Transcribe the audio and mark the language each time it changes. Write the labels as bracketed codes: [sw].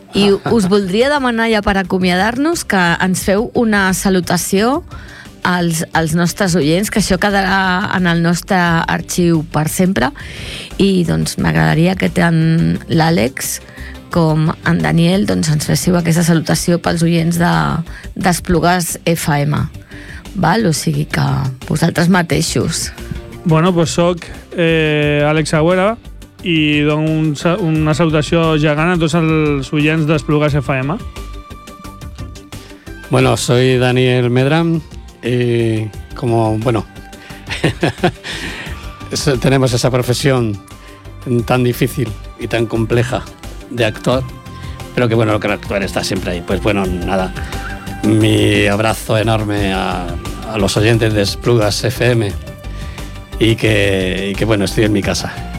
[ca] I us voldria demanar ja per acomiadar-nos que ens feu una salutació als nostres oients, que això quedarà en el nostre arxiu per sempre. I doncs m'agradaria que tant l'Àlex com en Daniel doncs, ens féssiu aquesta salutació pels oients d'Esplugues FM. Val? O sigui que vosaltres mateixos. [es] Bueno, pues [ca] soc Àlex Agüera. I dono una salutació gegant a tots els oients d'Esplugues FM. [es] Bueno, soy Daniel Medram y como, bueno, tenemos esa profesión tan difícil y tan compleja de actor, pero que bueno, lo que actuar está siempre ahí. Pues bueno, nada, mi abrazo enorme a los oyentes de Esplugues FM y que bueno, estoy en mi casa.